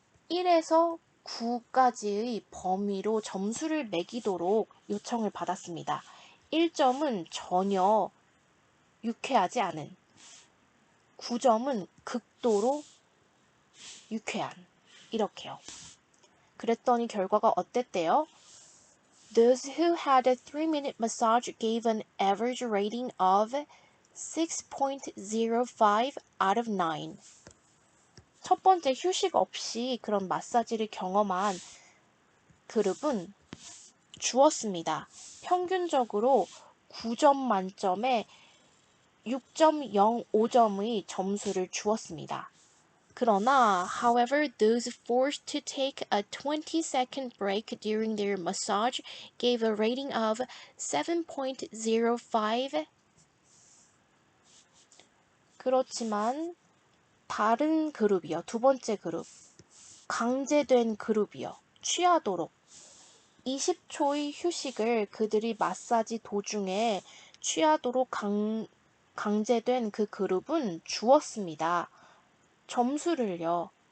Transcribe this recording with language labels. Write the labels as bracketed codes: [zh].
[ko] 1에서 9까지의 범위로 점수를 매기도록 요청을 받았습니다. 1점은 전혀 유쾌하지 않은, 9점은 극도로 유쾌한, 이렇게요. 그랬더니 결과가 어땠대요? [en] Those who had a 3-minute massage gave an average rating of 6.05 out of 9. [ko] 첫 번째 휴식 없이 그런 마사지를 경험한 그룹은 주었습니다. 평균적으로 9점 만점에 6.05점의 점수를 주었습니다. 그러나, [en] however, those forced to take a 20-second break during their massage gave a rating of 7.05. [ko] 그렇지만 다른 그룹이요. 두 번째 그룹. 강제된 그룹이요. 취하도록 20초의 휴식을 그들이 마사지 도중에 취하도록 강제된 그 그룹은 주었습니다. 점수를요.